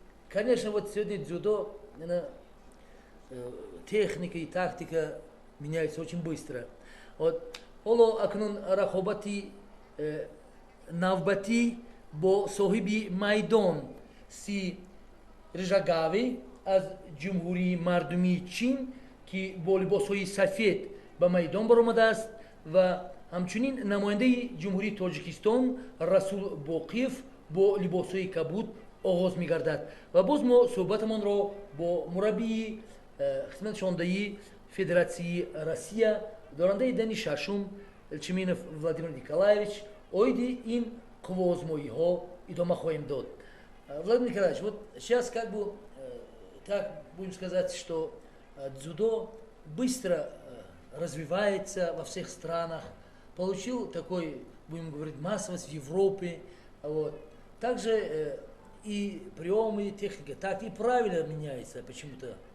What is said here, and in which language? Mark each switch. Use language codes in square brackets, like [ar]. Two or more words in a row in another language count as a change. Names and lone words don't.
[ru] конечно, вот сегодня дзюдо, техника и тактика меняются очень быстро. [tg] Вот, оло акнун рахобати навбати бо соҳиби майдон си рижагавӣ аз ҷумҳурии мардумии чин ки бо либосҳои сафед ба майдон баромадааст ва ҳамчунин намояндаи ҷумҳурии тоҷикистон расул боқиев бо либосҳои кабуд оғоз мегардад. Ва боз мо суҳбатамонро бо мураббии хизматшондаи Федератсияи Россия дорандаи дани шашум Элчименов Владимир Николаевич оиди ин қувозмоиҳо идома хоҳем дод. [ru] Владимир Николаевич, вот сейчас как бы так будем сказать, что дзюдо быстро развивается во всех странах, получил такой, будем говорить, массовость в Европе. Вот. Также и приемы, техника, так и правила меняется почему-то.